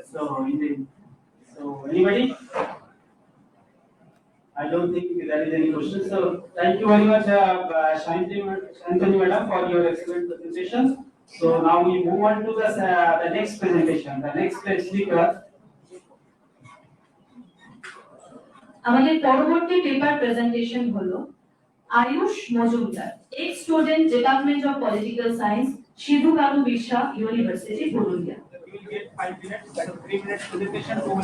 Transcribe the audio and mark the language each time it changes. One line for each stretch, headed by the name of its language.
English: So anybody? I don't think there is any question. So thank you very much, Shantanu madam, for your excellent presentation. So now we move on to the next presentation. The next speaker.
Bangla: আমাদের পরবর্তী paper presentation হলো Ayush Majumdar, ex student, department of political science, Sidhu Kanu Birsa university, Purulia.
English: We will get 5 minutes, that is 3 minutes presentation.